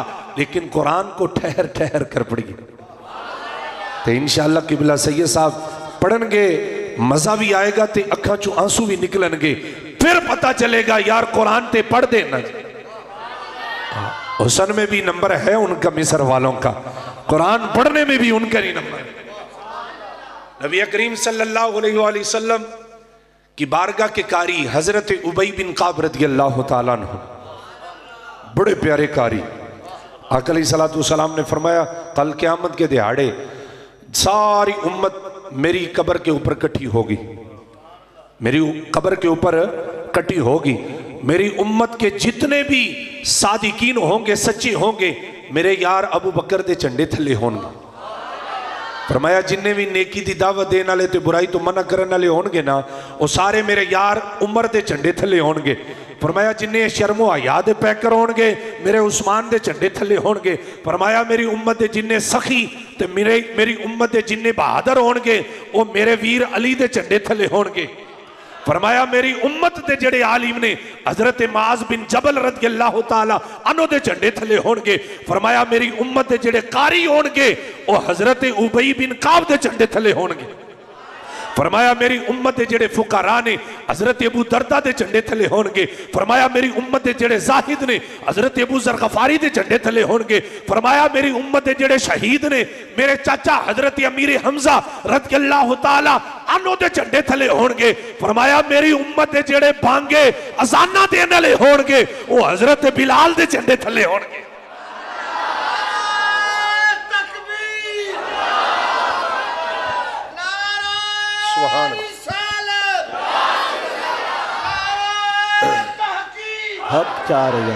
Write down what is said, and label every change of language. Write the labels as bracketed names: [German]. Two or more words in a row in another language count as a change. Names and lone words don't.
[Urdu] لیکن قرآن کو ٹھہر ٹھہر کر پڑھیے تو ان شاء اللہ قبلہ سید صاحب پڑھن گے، مزا بھی آئے گا [Punjabi] تے اکھاں چوں آنسو بھی نکلن گے. [Urdu] پھر پتا چلے گا یار قرآن تے پڑھ دینا۔ حسن میں بھی نمبر ہے ان کا، مصر والوں کا، قرآن پڑھنے میں بھی ان کا ہی نمبر. نبی کریم [Arabic] صلى الله عليه وسلم [Urdu] کی بارگاہ کے قاری حضرت ابی بن کعب [Arabic] رضي الله تعالى عنه [Urdu] بڑے پیارے قاری. آقا [Arabic] عليه الصلاة والسلام [Urdu] نے فرمایا کل قیامت کے دہاڑے ساری امت میری قبر کے اوپر اکٹھی ہوگی، میری قبر کے اوپر اکٹھی ہوگی. میری امت کے جتنے بھی صادقین ہوں گے، سچے ہوں گے، میرے یار ابو بکر [Punjabi] دے جھنڈے تھلے ہونگے. فرمایا جنّے بھی نیکی دی دعوت دینے والے تے برائی توں منع کرنے والے ہونگے نا، وہ سارے میرے یار عمر دے جھنڈے تھلے ہونگے. فرمایا جنّے شرم و حیا دے پیکر ہونگے میرے عثمان دے جھنڈے تھلے ہونگے. فرمایا میری امت دے جنّے سخی تے میری امت دے جنّے بہادر ہونگے وہ میرے ویر علی دے جھنڈے تھلے ہونگے. فرمایا میری امت دے جیڑے عالم نے حضرت معاذ بن جبل [Arabic] رضي الله تعالى عنه [Punjabi] دے جھنڈے تھلے ہونگے. فرمایا میری امت دے جیڑے قاری ہونگے وہ حضرت ابی بن کعب دے جھنڈے تھلے ہونگے. فرمایا میری امت دے جیڑے فقراء نے حضرت ابو درداء دے جھنڈے تھلے ہونگے. فرمایا میری امت دے جیڑے زاہد نے حضرت ابو ذر غفاری دے جھنڈے تھلے ہونگے. فرمایا میری امت دے جیڑے شہید نے میرے چاچا حضرت امیر حمزہ [Arabic] رضي الله تعالى عنه [Punjabi] دے جھنڈے تھلے ہونگے. فرمایا میری امت دے جیڑے بانگاں اذاناں دینے والے ہونگے وہ حضرت بلال دے جھنڈے تھلے ہونگے. حق چار